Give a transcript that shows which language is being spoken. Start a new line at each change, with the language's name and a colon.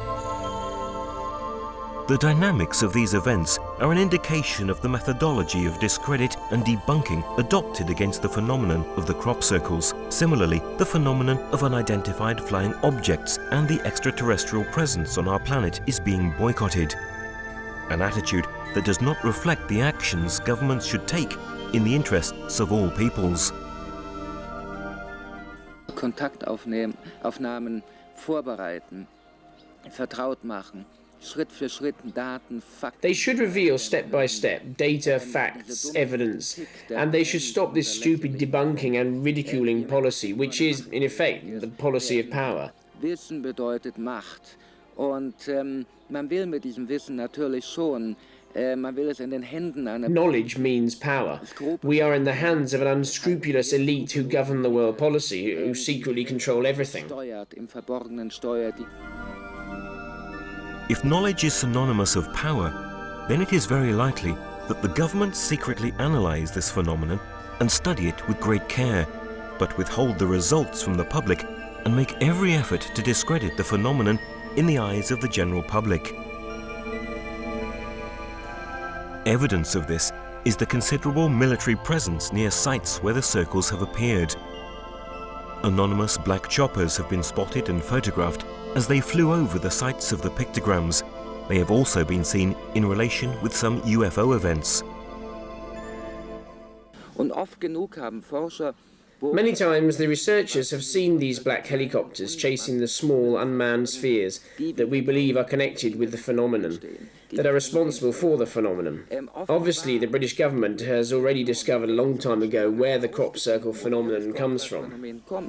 English: The dynamics of these events are an indication of the methodology of discredit and debunking adopted against the phenomenon of the crop circles. Similarly, the phenomenon of unidentified flying objects and the extraterrestrial presence on our planet is being boycotted. An attitude that does not reflect the actions governments should take in the interests of all peoples.
German: Kontaktaufnahmen vorbereiten, vertraut machen. Schritt für Schritt Daten, Fakten.
English: They should reveal step by step data, facts, evidence, and they should stop this stupid debunking and ridiculing policy, which is, in effect, the policy of power.
German: Wissen bedeutet Macht. Und man will mit diesem Wissen natürlich schon, man will es in den Händen einer...
English: Knowledge means power. We are in the hands of an unscrupulous elite who govern the world policy, who secretly control everything.
German: Im Verborgenen steuert die...
English: If knowledge is synonymous of power, then it is very likely that the government secretly analyze this phenomenon and study it with great care, but withhold the results from the public and make every effort to discredit the phenomenon in the eyes of the general public. Evidence of this is the considerable military presence near sites where the circles have appeared. Anonymous black choppers have been spotted and photographed as they flew over the sites of the pictograms. They have also been seen in relation with some UFO events.
German: Und oft genug haben Forscher
English: Many times the researchers have seen these black helicopters chasing the small unmanned spheres that we believe are connected with the phenomenon, that are responsible for the phenomenon. Obviously, the British government has already discovered a long time ago where the crop circle phenomenon comes from.